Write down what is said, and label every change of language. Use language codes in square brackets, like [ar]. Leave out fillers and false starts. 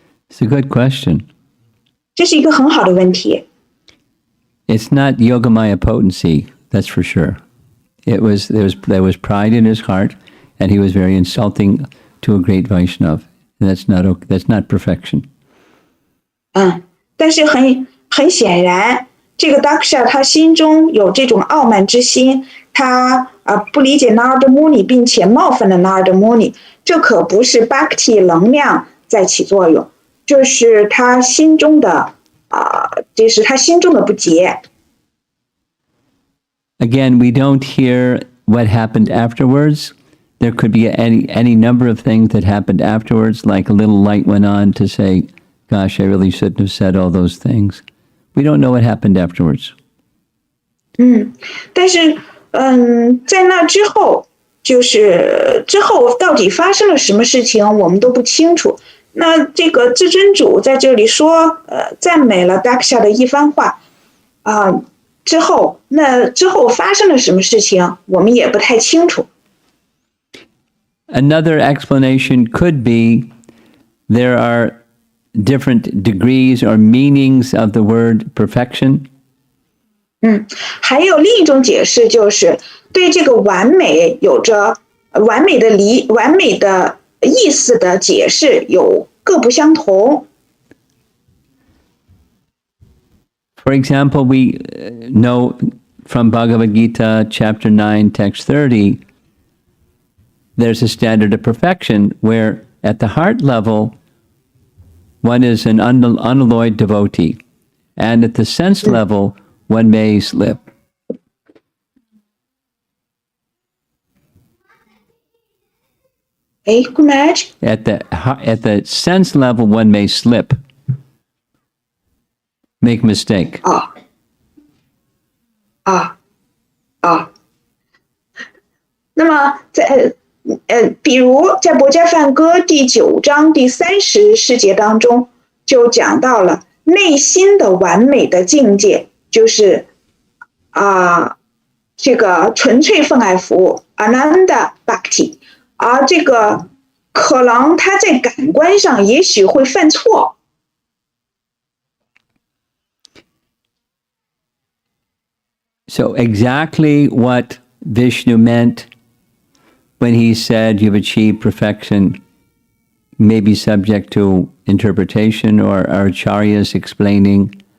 [en] It's a good question. [zh] 这是一个很好的问题。 [en] It's not Yogamaya potency, that's for sure. There was pride in his heart, and he was very insulting to a great Vaishnav. And that's not perfection. [zh] 但是很显然，这个 Daksha 他心中有这种傲慢之心，他不理解 Narada Muni， 并且冒犯了 Narada Muni， 这可不是 Bhakti 能量在起作用，这是他心中的不洁。 [en] Again, we don't hear what happened afterwards. There could be any number of things that happened afterwards, like a little light went on to say, gosh, I really shouldn't have said all those things. We don't know what happened afterwards. [zh] 但是，在那之后，就是之后到底发生了什么事情，我们都不清楚。那这个至尊主在这里说，赞美了 Daksha 的一番话，之后，那之后发生了什么事情，我们也不太清楚。 [en] Another explanation could be there are different degrees or meanings of the word perfection. [zh] 还有另一种解释，就是对这个完美有着完美的意思的解释有各不相同。 [en] For example, we know from Bhagavad Gita, chapter 9, text 30, there's a standard of perfection where at the heart level, one is an unalloyed devotee. And at the sense level, one may slip. Kumaj? At the sense level, one may slip, make mistake. [zh] 那么比如在《薄伽梵歌》第9章第30世节当中，就讲到了内心的完美的境界，就是这个纯粹奉爱服务 Ananda Bhakti， 而这个可能他在感官上也许会犯错。 [en] So exactly what Vishnu meant when he said you've achieved perfection may be subject to interpretation or acharyas explaining.